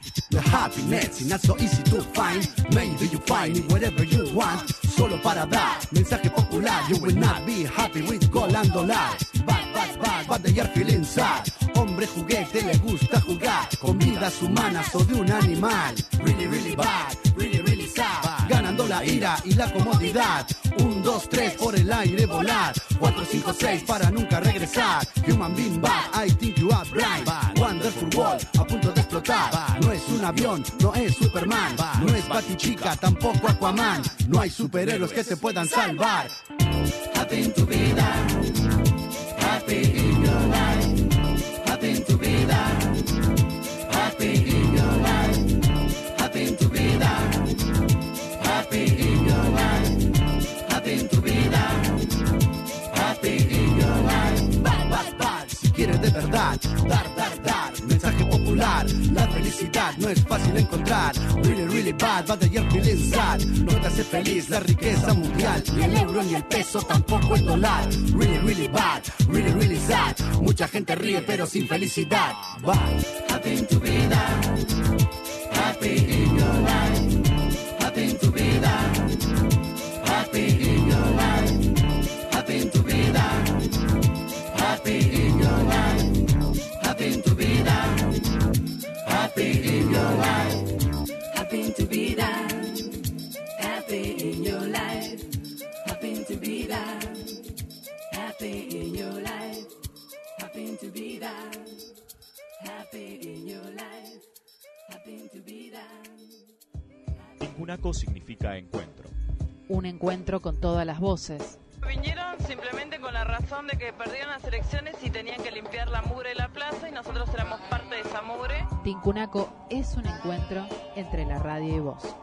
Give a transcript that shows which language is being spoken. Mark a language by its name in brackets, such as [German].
[English] The happiness is not so easy to find. Maybe you find it wherever you want. [Spanish] Solo para dar mensaje popular. [English] You will not be happy with gold and dollars. Bad, bad, bad, but they are feeling sad. [Spanish] Hombre juguete le gusta jugar con vidas humanas o de un animal. [English] Really, really bad, really, really sad. [Spanish] Ganando la ira y la comodidad. 1, 2, 3 por el aire volar. 4, 5, 6 para nunca regresar. [English] Human being bad, I think you are blind. Wonderful world, [Spanish] a punto de explotar. No es un avión, no es Superman. No es Batichica, tampoco Aquaman. No hay superhéroes que te puedan salvar. [English] Happy in [Spanish] tu vida. [English] Happy in your life. Happy in tu vida. Happy in your life. Happy in [Spanish] tu vida. [English] Happy in your life. Happy in [Spanish] tu vida. [English] Happy in your life. Bad, bad, bad. [Spanish] Si quieres de verdad, dar, dar, dar. Mensaje popular. La felicidad no es fácil encontrar. [English] Really, really bad, but they are feeling sad. [Spanish] No te hace feliz la riqueza mundial. Ni el euro ni el peso, tampoco el dólar. [English] Really, really bad, really, really sad. [Spanish] Mucha gente ríe, pero sin felicidad. [English] Bad. Happy in [Spanish] tu vida. [English] Happy in your life. Happy in your life, happy in [Spanish] tu vida, [English] happy in your life, happy in tu vida, happy in your life, happy in tu vida, happy in your life, happy in tu vida, happy in your life, happy in tu vida, happy in your life, happy in tu vida. [Spanish] Tikunaco significa encuentro. Un encuentro con todas las voces. Vinieron simplemente con la razón de que perdieron las elecciones y tenían que limpiar la mugre de la plaza y nosotros éramos parte de esa mugre. Tikunaco es un encuentro entre la radio y vos.